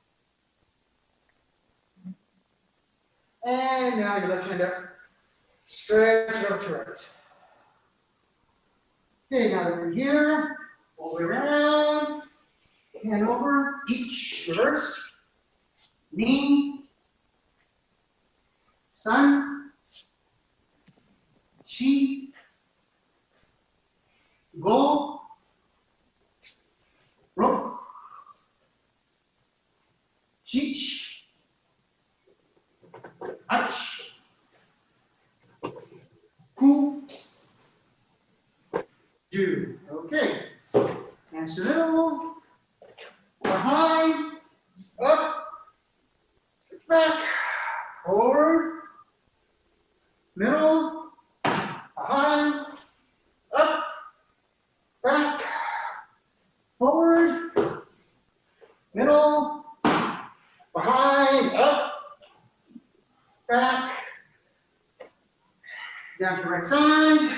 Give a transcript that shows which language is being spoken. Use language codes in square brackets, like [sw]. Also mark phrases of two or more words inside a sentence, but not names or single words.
[en] And now your left hand up, stretch it over to your right. Okay, now that we're here, all the way around, hand over, each, reverse, [ja] ni, san, shi, go, ro, shich, hach, ku, ju. Okay. [en] Hands to the middle, behind, up, back, forward, middle, behind, up, back, forward, middle, behind, up, back, down to the right side.